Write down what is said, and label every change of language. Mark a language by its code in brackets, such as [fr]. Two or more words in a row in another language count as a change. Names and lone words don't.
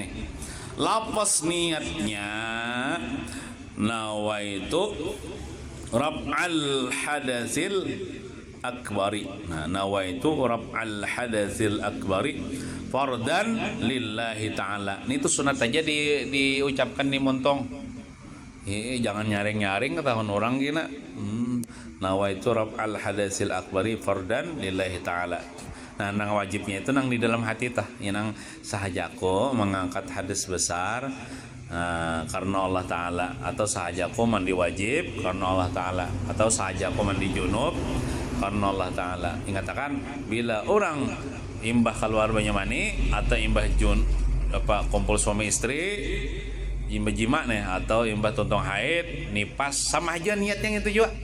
[bjn] Lapas niatnya [ar] نويت ربع الحدث الأكبر. Nah, نويت ربع الحدث الأكبر فرضا لله تعالى. [bjn] Ini tuh sunat aja diucapkan di montong. Jangan nyaring-nyaring ketahuan orang gina. [ar] نويت ربع الحدث الأكبر فرضا لله تعالى. [bjn] Nah, nang wajibnya itu nang di dalam hati tah. Ya nang sahajako mengangkat hadas besar karena Allah Ta'ala, atau sahajako mandi wajib karena Allah Ta'ala, atau sahajako mandi junub karena Allah Ta'ala. Ingatakan bila orang imbah keluar banyak mani atau imbah kumpul suami istri, imbah jima nih, atau imbah tontong haid, nipas, sama aja niatnya itu juga.